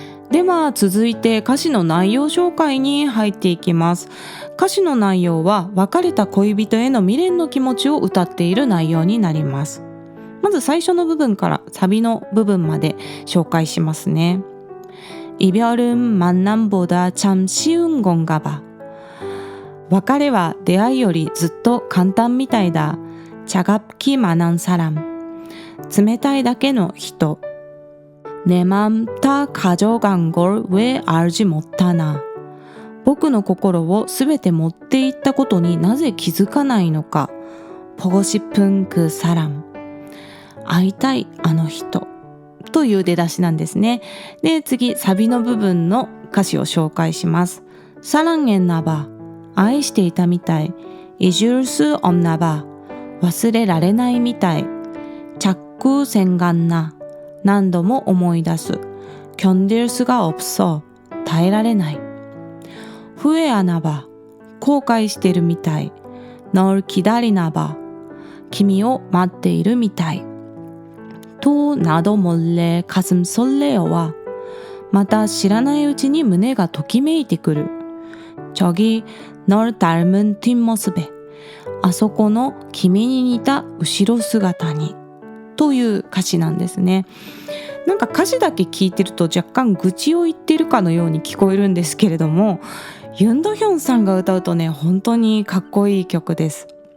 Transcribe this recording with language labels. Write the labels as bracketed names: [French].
[Japanese] では続いて歌詞の内容紹介に入っていきます。歌詞の内容は別れた恋人への未練の気持ちを歌っている内容になります。まず最初の部分からサビの部分まで紹介しますね。 [Korean] 이별은 만남보다 참 쉬운 건가 봐. [Japanese] 別れは出会いよりずっと簡単みたいだ。 [Korean] 차갑기만한 사람. [Japanese] 冷たいだけの人。 [Korean] 내 맘 다 가져간 걸 왜 알지 못하나. [Japanese] 僕の心をすべて持っていったことになぜ気づかないのか。 [Korean] 보고 싶은 그 사람. [Japanese] 会いたいあの人。という出だしなんですね。で、次、サビの部分の歌詞を紹介します。 [Korean] 사랑했나 봐. [Japanese] 愛していたみたい。 [Korean] 잊을 수 없나 봐. [Japanese] 忘れられないみたい。 [Korean] 자꾸 생각나. [Japanese] 何度も思い出す。 [Korean] 견딜 수가 없어. [Japanese] 耐えられない。 [Korean] 후회하나 봐. [Japanese] 後悔してるみたい。 [Korean] 널 기다리나 봐. [Japanese] 君を待っているみたい。 [Korean] 또 나도 몰래 가슴 설레어와. [Japanese] また知らないうちに胸がときめいてくる。 [Korean] 저기 널 닮은 뒷모습에. [Japanese] あそこの君に似た後ろ姿に。という歌詞なんですね。なんか歌詞だけ聞いてると若干愚痴を言ってるかのように聞こえるんですけれども、ユンドヒョンさんが歌うとね、本当にかっこいい曲です。